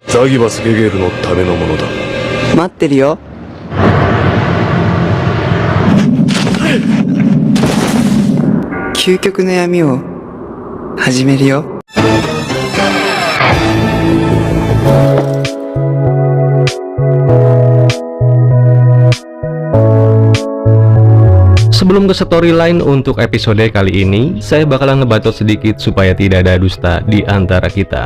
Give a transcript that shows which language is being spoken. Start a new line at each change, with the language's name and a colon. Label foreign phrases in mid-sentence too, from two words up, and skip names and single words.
Japanese: ザギバスゲゲルのためのものだ。待ってるよ。究極の闇を始めるよ。
Indonesian: Sebelum ke storyline untuk episode kali ini, saya bakalan ngebacot sedikit supaya tidak ada dusta di antara kita.